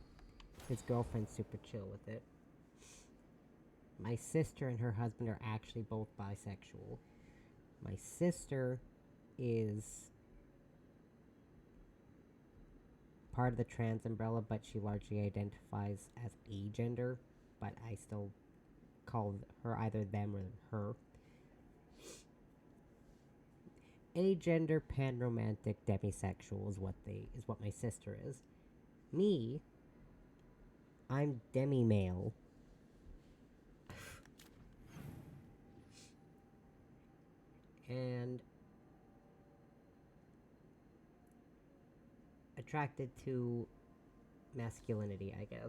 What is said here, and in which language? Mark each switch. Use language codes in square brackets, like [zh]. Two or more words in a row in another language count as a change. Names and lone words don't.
[en] His girlfriend's super chill with it. My sister and her husband are actually both bisexual. My sister is part of the trans umbrella, but she largely identifies as agender, but I still call her either them or her. Agender, panromantic, demisexual is what my sister is. Me, I'm demi-male. And attracted to masculinity, I guess.